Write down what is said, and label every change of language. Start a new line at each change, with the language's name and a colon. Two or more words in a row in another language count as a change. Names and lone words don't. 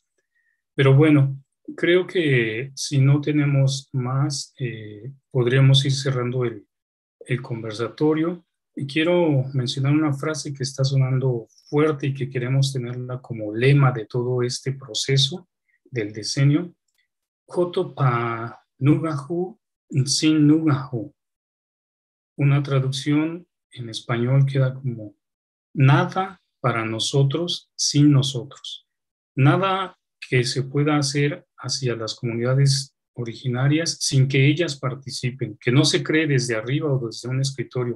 Spanish: Pero bueno, creo que si no tenemos más, podríamos ir cerrando el conversatorio. Y quiero mencionar una frase que está sonando fuerte y que queremos tenerla como lema de todo este proceso del decenio,
Otomian languages: Joto pa nugahu sin nugahu.
Spanish: Una traducción en español queda como nada para nosotros sin nosotros. Nada que se pueda hacer hacia las comunidades originarias sin que ellas participen, que no se cree desde arriba o desde un escritorio.